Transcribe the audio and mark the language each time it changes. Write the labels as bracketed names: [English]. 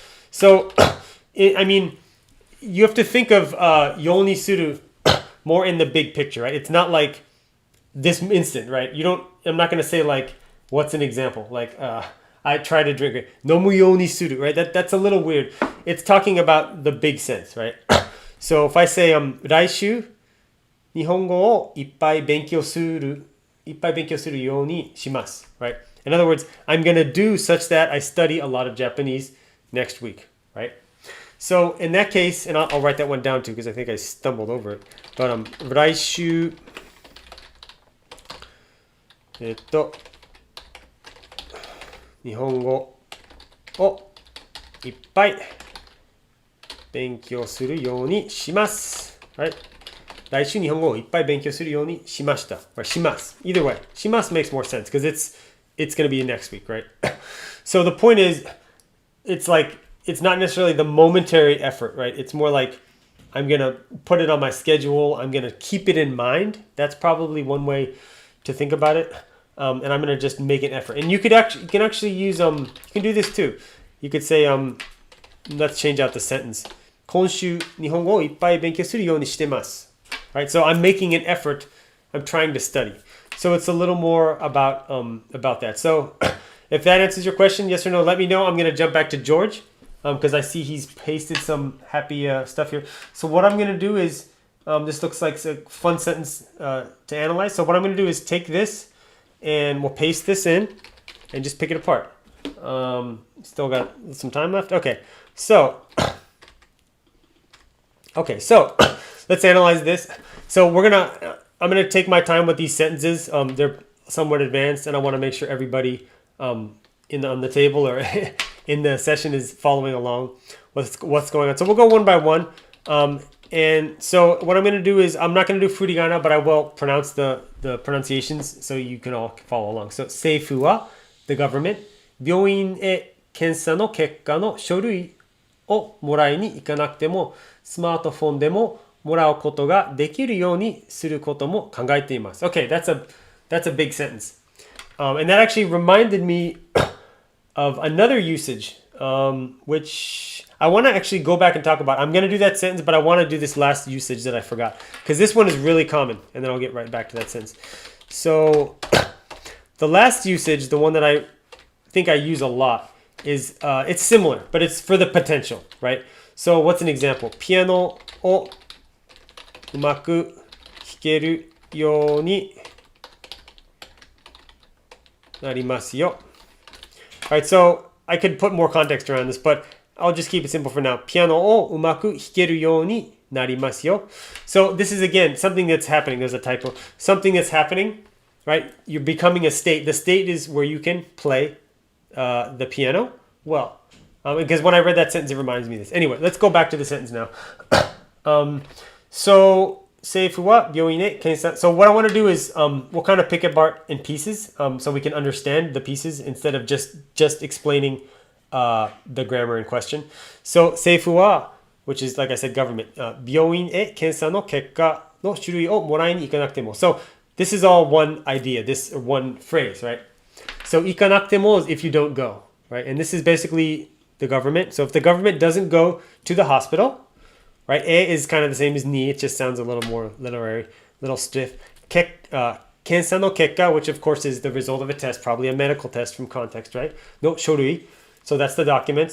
[English] So, I mean, you have to think of Yoni Naru more in the big picture, right? It's not like this instant, right? I'm not going to say like, what's an example? Like, I try to drink it. [Japanese] Nomu Yoni Naru, [English] right? That's a little weird. It's talking about the big sense, right? So if I say, [Japanese] 来週、日本語をいっぱい勉強するようにします, right? [English] In other words, I'm going to do such that I study a lot of Japanese next week, right? So in that case, and I'll write that one down too because I think I stumbled over it. But [Japanese] 来週、日本語をいっぱい勉強するようにします。 [English] Right? [Japanese] 来週日本語をいっぱい勉強するようにしました。 [English] Or [Japanese] します. [English] Either way, します makes more sense because it's going to be next week, right? So the point is, it's like, it's not necessarily the momentary effort, right? It's more like I'm going to put it on my schedule. I'm going to keep it in mind. That's probably one way to think about it. And I'm going to just make an effort. And you can actually use, you can do this too. You could say, let's change out the sentence. [Japanese] 今週日本語をいっぱい勉強するようにしてます. [English] Right? So I'm making an effort. I'm trying to study. So it's a little more about that. So if that answers your question, yes or no, let me know. I'm going to jump back to George because I see he's pasted some happy stuff here. So what I'm going to do is, this looks like a fun sentence to analyze. So what I'm going to do is take this and we'll paste this in and just pick it apart. Still got some time left. Okay, so let's analyze this. So I'm gonna take my time with these sentences. They're somewhat advanced, and I want to make sure everybody on the table or in the session is following along with what's going on. So we'll go one by one. And so what I'm going to do is, I'm not going to do furigana, but I will pronounce the pronunciations so you can all follow along. [Japanese] So 政府は [English] the government [Japanese] 病院へ検査の結果の書類をもらいに行かなくてもスマートフォンでももらうことができるようにすることも考えています. [English] Okay, that's a big sentence. And that actually reminded me of another usage, which I want to actually go back and talk about. I'm going to do that sentence, but I want to do this last usage that I forgot because this one is really common, and then I'll get right back to that sentence. So the last usage, the one that I think I use a lot, is it's similar, but it's for the potential, right? So what's an example? [Japanese] ピアノをうまく弾けるようになりますよ. [English] All right, so I could put more context around this, but I'll just keep it simple for now. [Japanese] ピアノをうまく弾けるようになりますよ. [English] So this is, again, something that's happening. There's a typo. Something that's happening, right? You're becoming a state. The state is where you can play the piano well. Because when I read that sentence, it reminds me of this. Anyway, let's go back to the sentence now. So, [Japanese] 政府は病院へ検査. [English] So what I want to do is, we'll kind of pick it apart in pieces, so we can understand the pieces instead of just explaining the grammar in question. [Japanese] So 政府は, [English] which is, like I said, government, [Japanese] 病院へ検査の結果の種類をもらいに行かなくても. [English] So this is all one idea, this one phrase, right? So [Japanese] 行かなくても [English] is if you don't go, right? And this is basically the government. So if the government doesn't go to the hospital, right? E is kind of the same as ni. It just sounds a little more literary, little stiff. 検査の結果, which of course is the result of a test, probably a medical test from context, right? [Japanese] の書類. [English] So that's the document.